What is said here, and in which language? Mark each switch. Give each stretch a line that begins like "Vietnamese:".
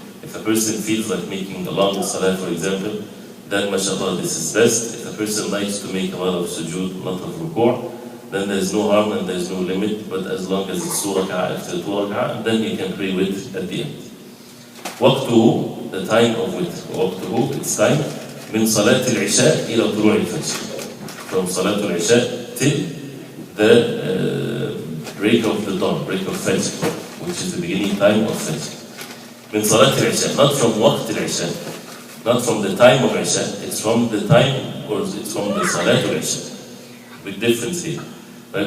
English: If a person feels like making a long salah, for example, then mashallah, this is best. If a person likes to make a lot of sujood, a lot of ruku', then there's no harm and there's no limit, but as long as it's 2 rak'ah after 2 rak'ah, then you can pray witr at the end. وقته, the time of witr.
Arabic: وقته,
English: it's time,
Arabic: من صلاة العشاء إلى طلوع الفجر.
English: From صلاة العشاء till the break of the dawn, break of Fajr, which is the beginning time of Fajr.
Arabic: من صلاة العشاء,
English: not from
Arabic: وقت العشاء,
English: not from the time of Isha, it's from the time, or it's from the Salat al-Isha. Big difference here. Right?